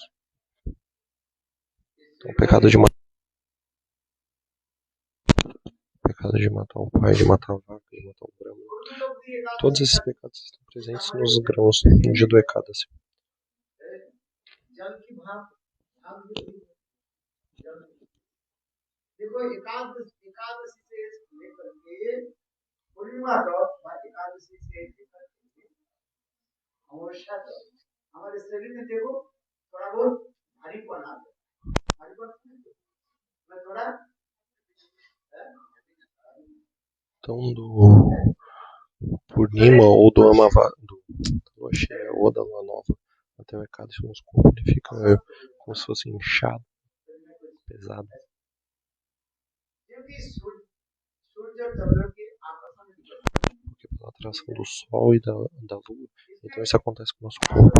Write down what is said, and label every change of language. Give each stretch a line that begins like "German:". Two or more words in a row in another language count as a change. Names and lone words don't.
Portuguese: Então, o pecado de matar um pai, de matar a vaca, de matar um brahma, todos esses pecados estão presentes nos grãos no dia do Ekadasi.
Hindi: देखो एकादशी से लेकर के पूर्णिमा तक एकादशी से लेकर के अमावस्या तक हमारे शरीर में देखो थोड़ा बहुत भारीपन आ गया भारीपन मैं थोड़ा
Portuguese: Então, do Purnima ou do Amava, do Lua Cheia ou da Lua Nova até o Ekadasi, o nosso corpo ele fica como se fosse inchado, pesado. Porque pela atração do Sol e da Lua, então isso acontece com o nosso corpo.